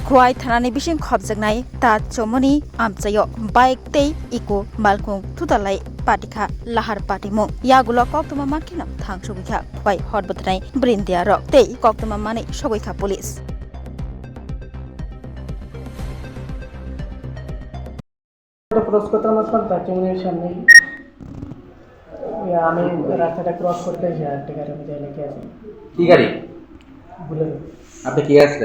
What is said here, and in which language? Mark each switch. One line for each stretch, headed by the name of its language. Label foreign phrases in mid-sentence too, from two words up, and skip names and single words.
Kok Borok: Kruai thanani bising khobjaknai ta chomoni amchayo bike tei iko malkung thutalai patikha lahar patimo yagulo koktuma makina thangsobikha bai hotbotnai brindia rok tei koktuma mani sogoikha police
Bangla: ক্রস করতে আমার সন্তান চমনের সামনে আমি রাস্তাটা ক্রস করতে এসে একটা গাড়ি আমি যাই লেগে আছি কি গাড়ি বুলেরো আপনি কি আসলেন